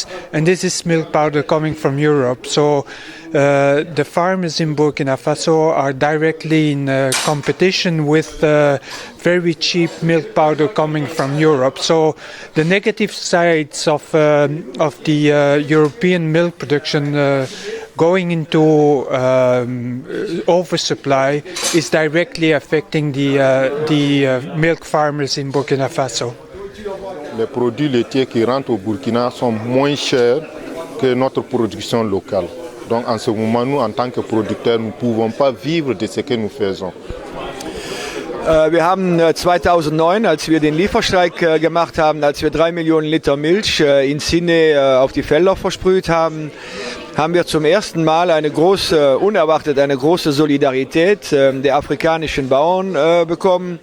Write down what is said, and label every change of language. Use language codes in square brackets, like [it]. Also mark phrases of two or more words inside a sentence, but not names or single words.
[en] And this is milk powder coming from Europe. So the farmers in Burkina Faso are directly in competition with very cheap milk powder coming from Europe. So the negative sides of the European milk production going into oversupply is directly affecting the milk farmers in Burkina Faso. [fr] Les produits laitiers qui rentrent au Burkina sont moins chers que notre production locale. Donc en ce moment, nous, en tant que producteurs, nous ne pouvons pas vivre de ce que nous faisons. [de] Wir haben 2009, als wir den Lieferstreik gemacht haben, als wir 3 Millionen Liter Milch in Sine auf die Felder versprüht haben, haben wir zum ersten Mal unerwartet eine große Solidarität der afrikanischen Bauern bekommen.